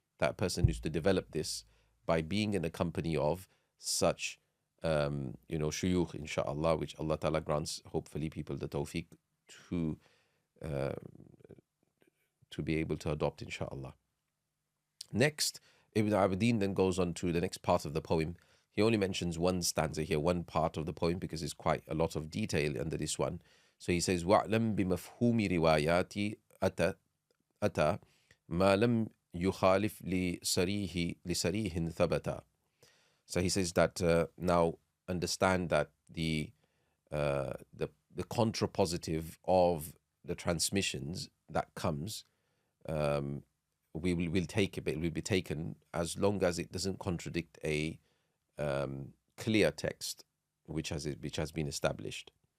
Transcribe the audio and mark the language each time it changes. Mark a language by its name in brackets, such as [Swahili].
[English] That person needs to develop this by being in the company of such, shuyukh, inshallah, which Allah Ta'ala grants, hopefully, people the tawfiq to be able to adopt, inshallah. Next, Ibn Abidin then goes on to the next part of the poem. He only mentions one stanza here, one part of the poem, because there's quite a lot of detail under this one. So he says, [Arabic] وَعْلَمْ بِمَفْهُومِ رِوَايَاتِ أَتَى مَا لَمْ يُخَالِفْ لِسَرِيهٍ ثَبَتَ. [English] So he says that now understand that the contrapositive of the transmissions that comes, we'll take it, but it will be taken as long as it doesn't contradict a clear text which has been established.